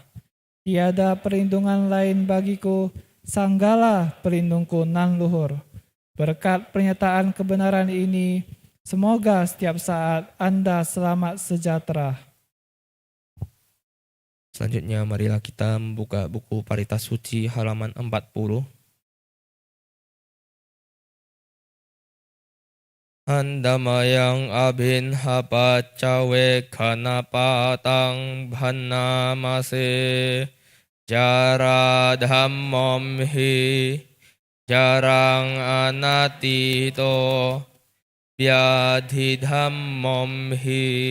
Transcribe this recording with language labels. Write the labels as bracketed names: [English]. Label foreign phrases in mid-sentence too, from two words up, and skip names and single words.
[Indonesian] Tiada perlindungan lain bagiku, Sanggalah pelindungku nan luhur. Berkat pernyataan kebenaran ini, semoga setiap saat Anda selamat sejahtera. Selanjutnya marilah kita membuka buku Parita Suci halaman 40. [Pali] Andamayang abhinhapacawe kanapatang bhannamase Jara dhammam hi jarang anatito Vyadhi dhammam hi